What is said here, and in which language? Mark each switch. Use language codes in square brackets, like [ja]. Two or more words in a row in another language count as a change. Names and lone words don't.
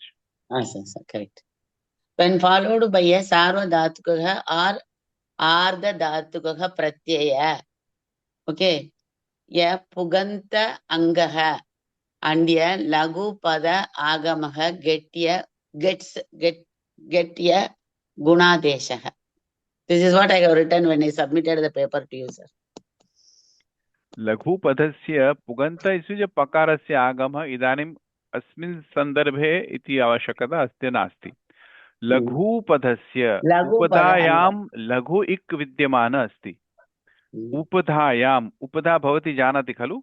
[en] Yes, sir, correct. When followed by a [sa] सार्व धातुकः [en] or [sa] आर्ध धातुकः प्रत्यय, okay, यः पुगन्त अङ्गः and यः लघु पद आगमः get यः गुणादेशः. [en] This is what I have written when I submitted the paper to you, sir. [sa] लघु पदस्य पुगन्त इति पकारस्य आगमः इदानीम् अस्मिन् सन्दर्भे इति आवश्यकता अस्ति नास्ति। लघु पदस्य उपधायां लघु इक् विद्यमानः अस्ति। उपधायाम्, उपधा भवती जानाति खलु?